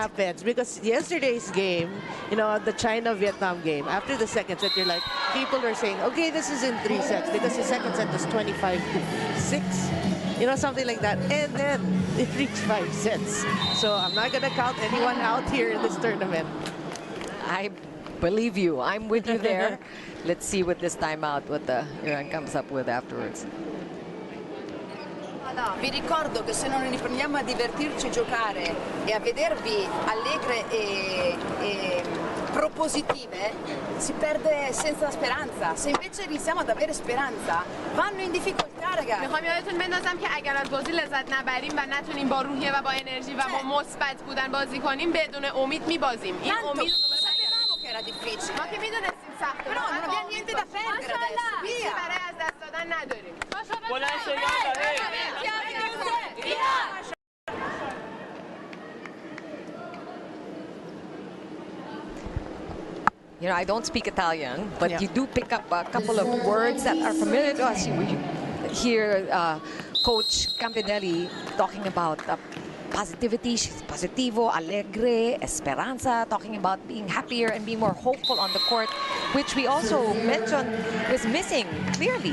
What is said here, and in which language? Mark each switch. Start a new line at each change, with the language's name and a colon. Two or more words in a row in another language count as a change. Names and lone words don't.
English: happens, because yesterday's game, you know, the China-Vietnam game, after the second set, you're like, people are saying, okay, this is in 3 sets, because the second set was 25-6, you know, something like that. And then it reached 5 sets. So I'm not going to count anyone out here in this tournament. I believe you. I'm with you there. Let's see with this timeout what the Iran comes up with afterwards.
Italian: Vi ricordo che se non riprendiamo a divertirci e giocare e a vedervi allegre e propositive, si perde senza speranza. Se invece iniziamo ad avere speranza, vanno in difficoltà, ragazzi.
Persian: میخوام یادتون بندازم که اگر از بازی لذت نبریم و نتونیم با روحیه و با انرژی و با مثبت بودن بازی کنیم، بدون امید میبازیم. این امید
Italian: sapevamo che era difficile.
Persian: ما که میدونستیم سخته.
Italian: Però non abbiamo niente da perdere adesso.
Persian: چیزی
Italian: Via.
Persian: برای از دست دادن نداریم.
English: You know, I don't speak Italian, but you do pick up a couple of words that are familiar to us. You hear Coach Campinelli talking about positivity, she's positivo, alegre, esperanza, talking about being happier and being more hopeful on the court, which we also mentioned is missing clearly.